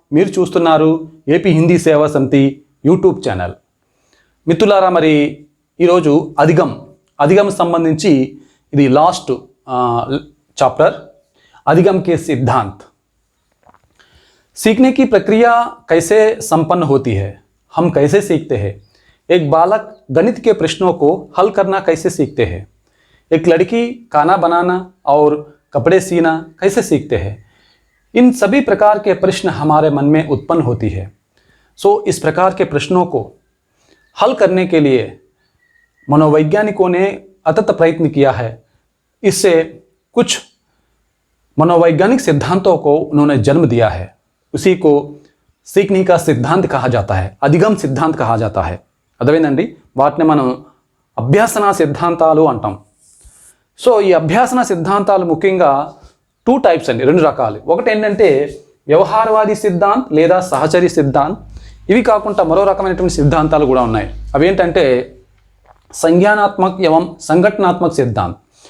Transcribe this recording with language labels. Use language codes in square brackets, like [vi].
[te] మీరు చూస్తున్నారు ఏపీ హిందీ సేవా సమితి యూట్యూబ్ ఛానల్. మిత్రులారా, మరి ఈరోజు అధిగమ్ సంబంధించి ఇది లాస్ట్ చాప్టర్. [hi] अधिगम के सिद्धांत. सीखने की प्रक्रिया कैसे संपन्न होती है, हम कैसे सीखते हैं. एक बालक गणित के प्रश्नों को हल करना कैसे सीखते हैं. एक लड़की खाना बनाना और कपड़े सीना कैसे सीखते हैं. इन सभी प्रकार के प्रश्न हमारे मन में उत्पन्न होती है. सो इस प्रकार के प्रश्नों को हल करने के लिए मनोवैज्ञानिकों ने अथक प्रयत्न किया है. इससे कुछ मनोवैज्ञानिक सिद्धांतों को उन्होंने जन्म दिया है. उसी को सीखने का सिद्धांत कहा जाता है, अधिगम सिद्धांत कहा जाता है. [te] అర్థమైందండి? వాటిని మనం అభ్యాసన సిద్ధాంతాలు అంటాం. సో ఈ అభ్యాసన సిద్ధాంతాలు ముఖ్యంగా 2 టైప్స్ అండి, 2 రకాలు. ఒకటి ఏంటంటే వ్యవహారవాది సిద్ధాంత్ లేదా సహచరి సిద్ధాంత్. ఇవి కాకుండా మరో రకమైనటువంటి సిద్ధాంతాలు కూడా ఉన్నాయి. అవి ఏంటంటే సంజ్ఞానాత్మక एवं సంఘటనాత్మక సిద్ధాంత్.